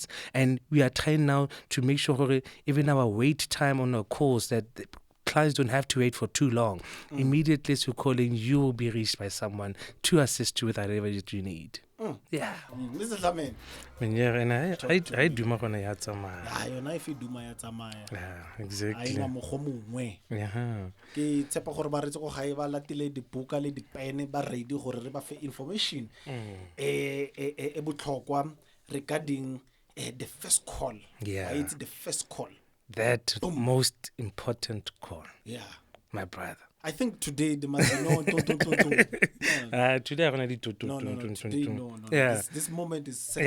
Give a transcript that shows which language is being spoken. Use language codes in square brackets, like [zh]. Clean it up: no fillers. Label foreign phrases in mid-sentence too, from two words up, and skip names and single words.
[en] And we are trying now to make sure even our wait time on our calls, that the clients don't have to wait for too long. Immediately as you're calling, you will be reached by someone to assist you with whatever that you need. Yeah. Mr. Tlamen. I do my gonna ya tsamaya. Yona if you do my tsamaya. Yeah, A exactly. [tn] ina mo go mongwe. [en] Yeah. [tn] Ke tshepa gore ba retse go gae ba latile dibuka le dipene ba ready gore re ba fe information e botlhokwa [en] regarding the first call. Yeah. It's the first call. That most important call, Yeah. my brother. I think today they must be no. Today I'm gonna do No. Today, no. Yeah. This moment is sacred.